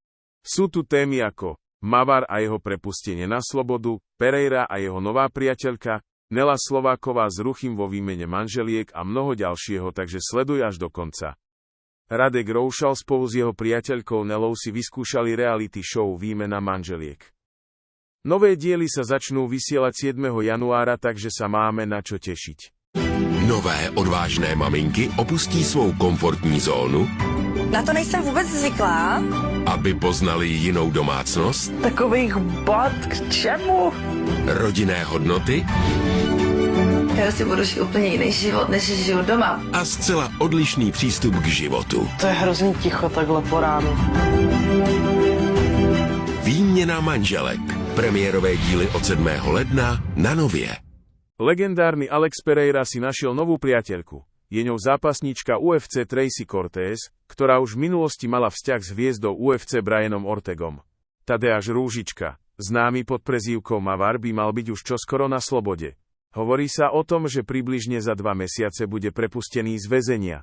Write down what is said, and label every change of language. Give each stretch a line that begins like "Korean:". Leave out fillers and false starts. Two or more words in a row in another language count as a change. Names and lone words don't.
Slovak: Sú tu témy ako Mavar a jeho prepustenie na slobodu, Pereira a jeho nová priateľka, Nela Slováková s Ruchym vo výmene manželiek a mnoho ďalšieho, takže sleduj až do konca. Radek Roušal spolu s jeho priateľkou Nelou si vyskúšali reality show Výmena manželiek. Nové diely sa začnú vysielať 7. januára, takže sa máme na čo tešiť.
Czech: Nové odvážné maminky opustí svou komfortní zónu, Na to nejsem vůbec zvyklá. aby poznali jinou domácnost, Takových bot k čemu? rodinné hodnoty Já si budu žít úplně jiný život, než žiju doma. a zcela odlišný přístup k životu. To je hrozný ticho takhle po ránu. Výměna manželek. Premiérové díly od 7. ledna na Nově.
Slovak: Legendárny Alex Pereira si našiel novú priateľku. Je ňou zápasníčka UFC Tracy Cortez, ktorá už v minulosti mala vzťah s hviezdou UFC Brianom Ortegom. Tadeáš Rúžička, známy pod prezývkou Mavar, by mal byť už čoskoro na slobode. Hovorí sa o tom, že približne za 2 mesiace bude prepustený z väzenia.